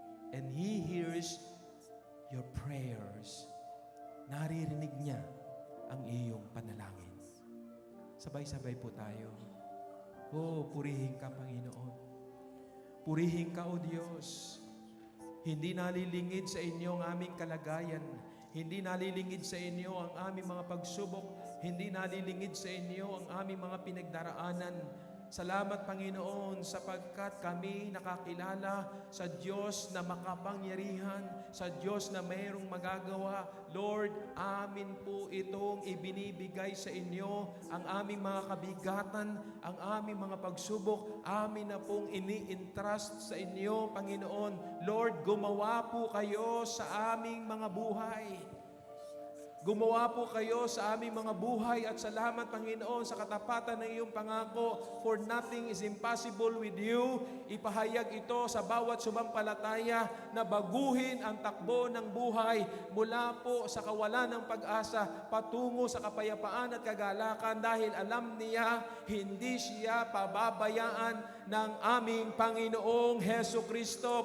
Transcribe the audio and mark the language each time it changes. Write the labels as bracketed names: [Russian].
[English] And He hears your prayers. [Filipino] Naririnig niya ang iyong panalangin. Sabay-sabay po tayo. Oh, purihin ka, Panginoon. Purihin ka, O Diyos. Hindi nalilingid sa inyo ang aming kalagayan. Hindi nalilingid sa inyo ang aming mga pagsubok. Hindi nalilingid sa inyo ang aming mga pinagdaraanan. Salamat, Panginoon, sapagkat kami nakakilala sa Diyos na makapangyarihan, sa Diyos na mayroong magagawa. Lord, amin po itong ibinibigay sa inyo, ang aming mga kabigatan, ang aming mga pagsubok, amin na pong ini-entrust sa inyo, Panginoon. Lord, gumawa po kayo sa aming mga buhay. Gumawa po kayo sa aming mga buhay at salamat, Panginoon, sa katapatan ng iyong pangako. [English] For nothing is impossible with you. [Filipino] Ipahayag ito sa bawat sumampalataya na baguhin ang takbo ng buhay mula po sa kawalan ng pag-asa patungo sa kapayapaan at kagalakan dahil alam niya hindi siya pababayaan ng aming Panginoong Heso Kristo.